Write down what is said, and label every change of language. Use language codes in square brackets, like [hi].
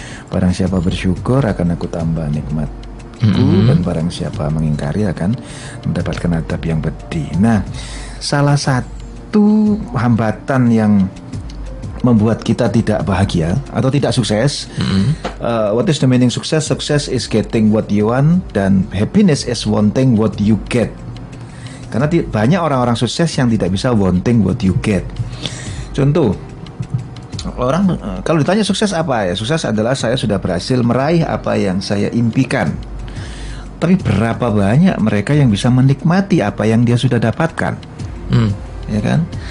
[id] Barang siapa bersyukur akan aku tambah nikmatku, dan barang siapa mengingkari akan mendapatkan adab yang pedih. Nah, salah satu hambatan yang membuat kita tidak bahagia atau tidak sukses, [en] what is the meaning success? Success is getting what you want, dan happiness is wanting what you get. [id] Karena banyak orang-orang sukses yang tidak bisa [en] wanting what you get. [id] Contoh, orang kalau ditanya sukses apa, ya sukses adalah saya sudah berhasil meraih apa yang saya impikan. Tapi berapa banyak mereka yang bisa menikmati apa yang dia sudah dapatkan, ya kan?